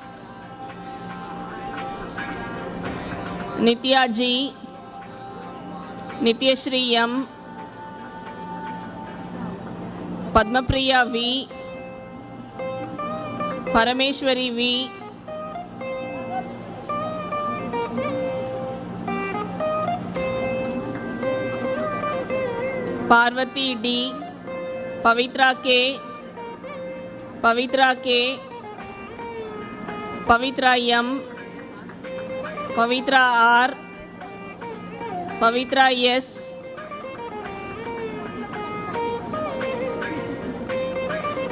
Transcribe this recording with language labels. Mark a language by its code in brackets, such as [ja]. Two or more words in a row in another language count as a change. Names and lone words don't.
[en] Nitya G, Nityashri M, Padmapriya V, Parameshwari V, Parvati D, Pavitra K, Pavitra K, Pavitra M, Pavitra R, Pavitra S,